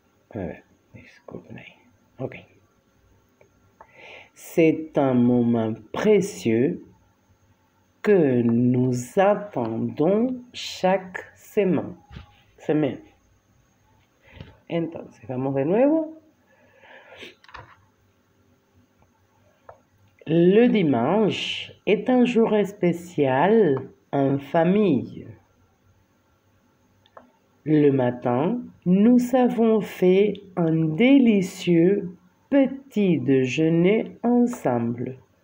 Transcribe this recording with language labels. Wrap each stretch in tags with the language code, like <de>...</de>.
<es>A ver, disculpen ahí.</es> <fr>Ok. C'est un moment précieux que nous attendons chaque semaine.</fr> <es>Entonces, vamos de nuevo.</es> <fr>Le dimanche est un jour spécial en famille. Le matin, nous avons fait un délicieux petit déjeuner ensemble.</fr>